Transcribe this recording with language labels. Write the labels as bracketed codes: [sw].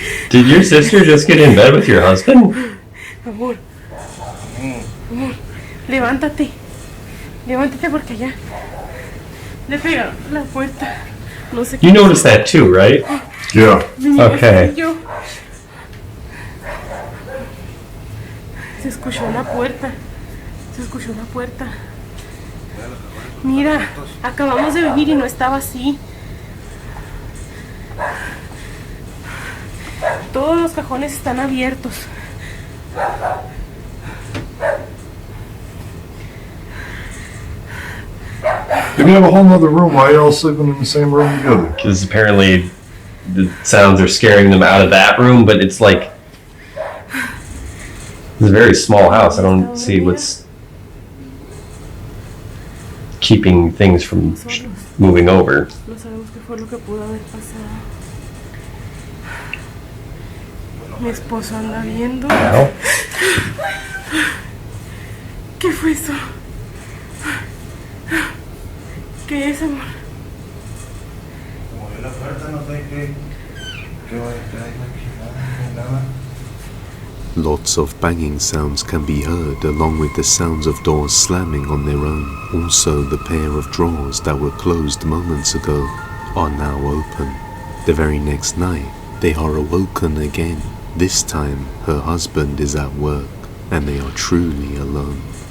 [en] Did your sister just get in bed with your husband? [es] Amor, amor, levántate. Levántate porque ya le pegaron la puerta. No sé qué. [en] You noticed that too, right? Yeah. Okay. Yo. [es] Se escuchó la puerta. Se escuchó la puerta. Mira, acabamos de venir y no estaba así. Todos los cajones están abiertos. [en] If you have a whole nother room, why are you all sleeping in the same room together? Because apparently the sounds are scaring them out of that room, but it's like... it's a very small house. I don't see what's keeping things from moving over. [es] No sabemos qué fue lo que pudo haber pasado. Mi esposo anda viendo. [en] Now? [es] ¿Qué fue eso? ¿Qué es, amor? Movió la puerta, no sé qué va a estar aquí, nada. [en] Lots of banging sounds can be heard, along with the sounds of doors slamming on their own. Also, the pair of drawers that were closed moments ago are now open. The very next night, they are awoken again. This time, her husband is at work, and they are truly alone.